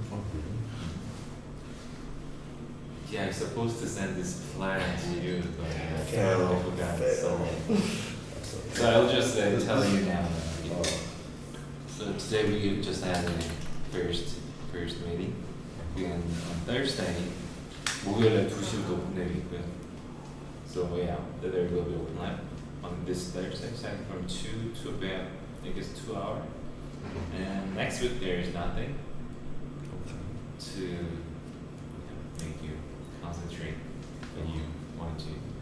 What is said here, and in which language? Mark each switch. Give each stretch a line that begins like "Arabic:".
English: Oh, really? Yeah, I'm supposed to send this plan to you, but I Fail. forgot. Fail. So I'll just tell you now. Oh. So today we just had a first meeting. And on Thursday,
Korean: 목요일에 2시부터 오픈되어 있고요.
English: So yeah, there will be open lab on this Thursday, starting from 2 to about, I guess, 2 hours. And next week there is nothing to make you concentrate when you want to.